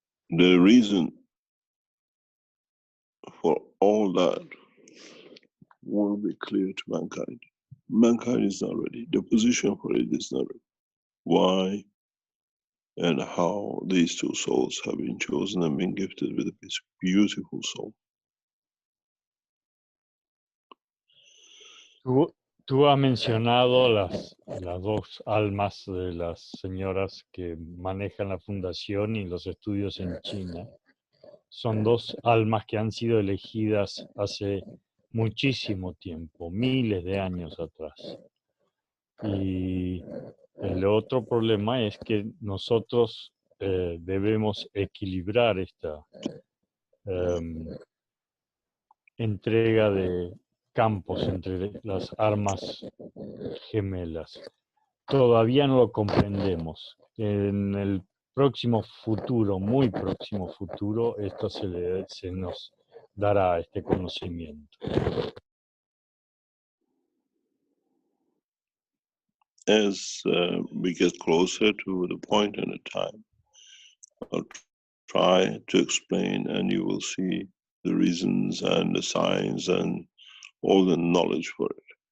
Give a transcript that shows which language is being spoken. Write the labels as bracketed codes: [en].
[en] The reason for all that will be clear to mankind. Mankind is not ready. The position for it is not ready. Why and how these two souls have been chosen and been gifted with this beautiful soul. [es] Tú has mencionado las dos almas de las señoras que manejan la fundación y los estudios en China. Son dos almas que han sido elegidas hace muchísimo tiempo, miles de años atrás. Y el otro problema es que nosotros debemos equilibrar esta entrega de campos entre las armas gemelas. Todavía no lo comprendemos. En el próximo futuro, muy próximo futuro, esto se nos dará este conocimiento. [en] As we get closer to the point in the time, I'll try to explain, and you will see the reasons and the signs and all the knowledge for it.